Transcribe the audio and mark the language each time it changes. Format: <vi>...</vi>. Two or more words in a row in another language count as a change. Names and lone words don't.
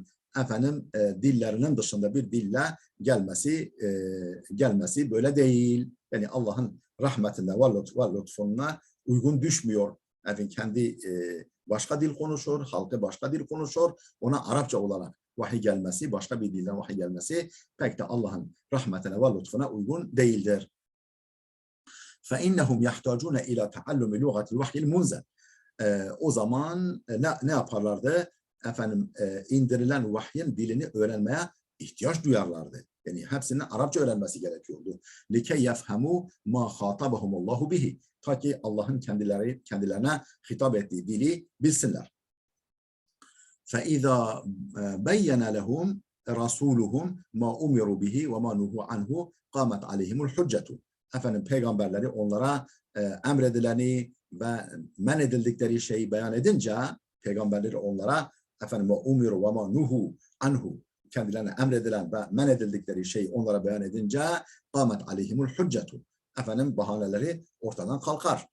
<tr>Efendim dillerinin dışında bir dille gelmesi böyle değil. Yani Allah'ın rahmetine ve lütfununa uygun düşmüyor. Efendim kendi başka dil konuşur, halkı başka dil konuşur. Ona Arapça olarak vahiy gelmesi, başka bir dilden vahiy gelmesi pek de Allah'ın rahmetine ve lütfuna uygun değildir.</tr> <ar>فَاِنَّهُمْ يَحْتَاجُونَ اِلَى تَعَلُّمِ لُغَةِ الْوَحْيِ الْمُنْزَلِ.</ar> <tr>O zaman ne yaparlardı? Efendim indirilen vahyin dilini öğrenmeye ihtiyaç duyarlardı. Yani hepsinin Arapça öğrenmesi gerekiyordu.</tr> <ar>لكي يفهموا ما خاطبهم الله به.</ar> <tr>Ta ki Allah'ın kendilerine hitap ettiği dili bilsinler.</tr> <ar>فَاِذَا بَيَّنَ لَهُمْ رَسُولُهُمْ مَا اُمِرُوا بِهِ وَمَا نُهُوا عَنْهُ قَامَتْ عَلَيْهِمُ الْحُجَّةُ.</ar> <tr>Efendim peygamberleri onlara emredileni ve men edildikleri şeyi beyan edince, peygamberleri onlara efendim</tr> <ar>أمروا وما نهوا عنه,</ar> <tr>kendilerine emredilen ve men edildikleri şeyi onlara beyan edince</tr> <ar>قامت عليهم الحجة,</ar> <tr>efendim bahaneleri ortadan kalkar.</tr>